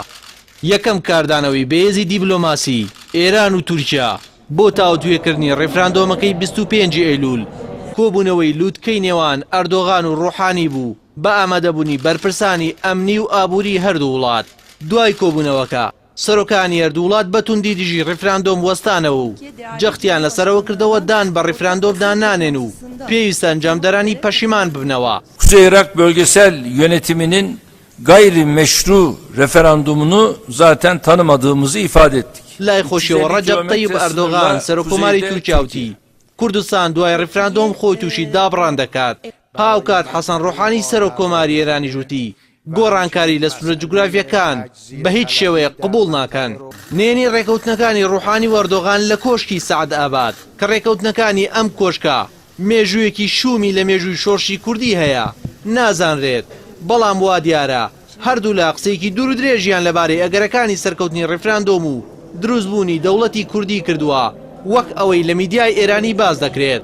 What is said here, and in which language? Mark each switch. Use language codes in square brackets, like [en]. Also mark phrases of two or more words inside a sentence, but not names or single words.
[ckb] یەکەم کاردانەوەی بەهێزی دیبلۆماسی ئێران و تورکیا بۆ تاوتوێکردنی ڕێفراندۆمەکەی 25 ئەیلول کۆبوونەوەی لووتکەی نێوان ئەردۆغان و ڕۆحانی بوو بە ئامادەبوونی بەرپرسانی ئەمنی و ئابووری هەردوو وڵات. دوای کۆبوونەوەکە سەرۆکانی هەردوو وڵات بەتوندی دژی ڕێفراندۆم وەستانەوە و جەختیان لەسەرەوە کردەوە دان بە ڕێفراندۆمدا نانێن و پێویستە ئەنجامدەرانی پەشیمان ببنەوە. [tr] Kuzey Irak bölgesel yönetiminin gayrimeşru referandumunu zaten tanımadığımızı ifade ettik. [ckb] لای خۆشیەوە ڕەجەب تەیب ئەردۆغان سەرۆکۆماری تورکیاوتی کوردستان دوای ڕێفراندۆم خۆی تووشی دابڕان دەکات. هاوکات حەسەن ڕۆحانی سەرۆکۆماری ئێرانی ژووتی گۆڕانکاری لە سنوورە جوگرافیەکان بە هیچ شێوەیە قبوڵ ناکەن. نێنی ڕێکەوتنەکانی ڕۆحانی و ئەردۆغان لە کۆشکی سەعد ئاباد کە ڕێکەوتنەکانی ئەم کۆشکە مێژوویەکی شومی لە مێژووی شۆرشی کوردی هەیە نازانرێت، بەڵام وا دیارە هەردوو لە قسەیەکی دوور و درێژیان لەبارەی ئەگەرەکانی سەرکەوتنی ڕێفراندۆم و دروستبوونی دەوڵەتی کوردی کردووە وەک ئەوەی لە میدیای ئێرانی باز دەکرێت.